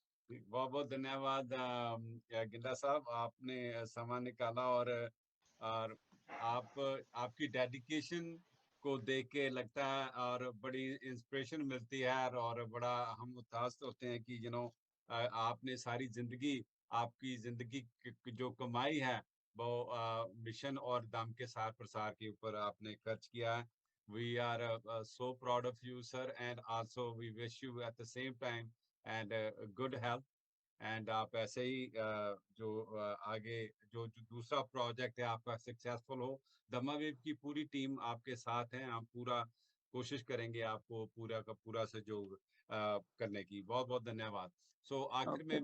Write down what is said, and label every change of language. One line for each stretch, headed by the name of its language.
Hindi: बहुत बहुत धन्यवाद गिंडा साहब, आपने समय निकाला और आप आपकी डेडिकेशन को देख के लगता है और बड़ी इंस्पिरेशन मिलती है और बड़ा हम उत्साहित होते हैं कि आपने सारी जिंदगी, आपकी जिंदगी की जो कमाई है वो मिशन और धम्म के सार प्रसार के ऊपर आपने खर्च किया है।
English: We are so proud of you, sir, and also we wish you at the same time and good health।
Hindi: And आप ऐसे ही जो आगे जो दूसरा प्रोजेक्ट है आपका सक्सेसफुल हो। दम्मा वेव की पूरी टीम आपके साथ है, हम पूरा कोशिश करेंगे आपको पूरा का पूरा सहयोग करने की। बहुत बहुत धन्यवाद। सो आखिर में ओके।